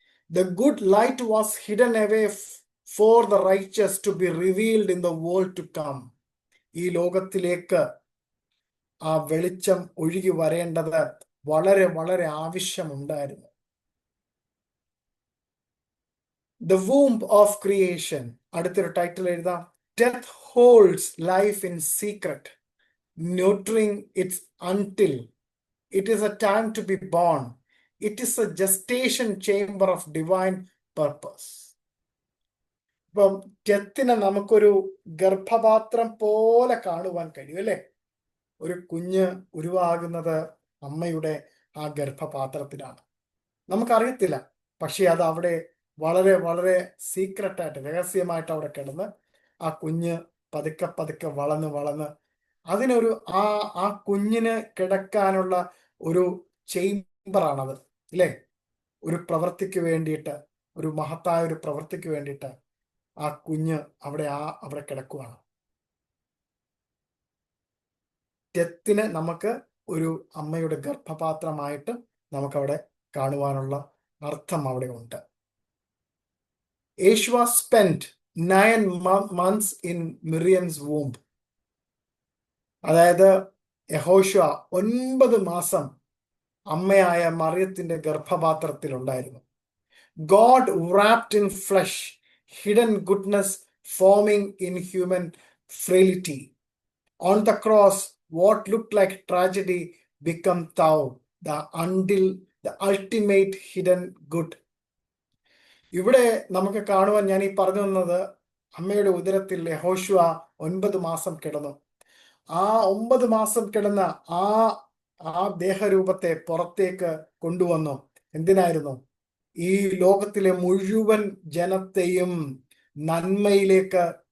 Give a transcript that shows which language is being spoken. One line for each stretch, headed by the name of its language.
English: The good light was hidden away for the righteous to be revealed in the world to come.
Malayalam: ഈ ലോകത്തിലേക്ക് ആ വെളിച്ചം ഒഴുകി വരേണ്ടത് വളരെ വളരെ ആവശ്യമുണ്ടായിരുന്നു.
English: The womb of creation,
Malayalam: അടുത്തൊരു ടൈറ്റിൽ എഴുതാം.
English: Death holds life in secret, nurturing it until it is a time to be born. It is a gestation chamber of divine purpose.
Malayalam: ഇപ്പം ഡെത്തിനെ നമുക്കൊരു ഗർഭപാത്രം പോലെ കാണുവാൻ കഴിയും, അല്ലേ? ഒരു കുഞ്ഞ് ഉരുവാകുന്നത് അമ്മയുടെ ആ ഗർഭപാത്രത്തിലാണ്. നമുക്കറിയത്തില്ല, പക്ഷെ അത് അവിടെ വളരെ വളരെ സീക്രട്ടായിട്ട് രഹസ്യമായിട്ട് അവിടെ കിടന്ന് ആ കുഞ്ഞ് പതുക്കെ പതുക്കെ വളർന്ന് അതിനൊരു ആ കുഞ്ഞിന് കിടക്കാനുള്ള ഒരു ചേംബറാണത്, അല്ലേ? ഒരു പ്രവൃത്തിക്ക് വേണ്ടിയിട്ട്, ഒരു മഹത്തായ ഒരു പ്രവൃത്തിക്ക് വേണ്ടിയിട്ട് ആ കുഞ്ഞ് അവിടെ കിടക്കുവാണ്. ഡെത്തിനെ നമുക്ക് ഒരു അമ്മയുടെ ഗർഭപാത്രമായിട്ട് നമുക്കവിടെ കാണുവാനുള്ള അർത്ഥം അവിടെ ഉണ്ട്.
English: Yeshua spend 9 months in Miriam's womb.
Malayalam: അതായത് യഹോശുവ 9 മാസം അമ്മയായ മറിയത്തിന്റെ ഗർഭപാത്രത്തിൽ ഉണ്ടായിരുന്നു.
English: God wrapped in flesh, hidden goodness forming in human frailty. On the cross, what looked like tragedy became thou, the ultimate hidden good.
Malayalam: ഇവിടെ നമുക്ക് കാണുവാൻ ഞാൻ ഈ പറഞ്ഞു തന്നത്, അമ്മയുടെ ഉദരത്തിൽ യഹോശുവ 9 മാസം കിടന്നു. ആ 9 മാസം കിടന്ന ആ ദേഹരൂപത്തെ പുറത്തേക്ക് കൊണ്ടുവന്നു. എന്തിനായിരുന്നു? ഈ ലോകത്തിലെ മുഴുവൻ ജനത്തെയും നന്മയിലേക്ക്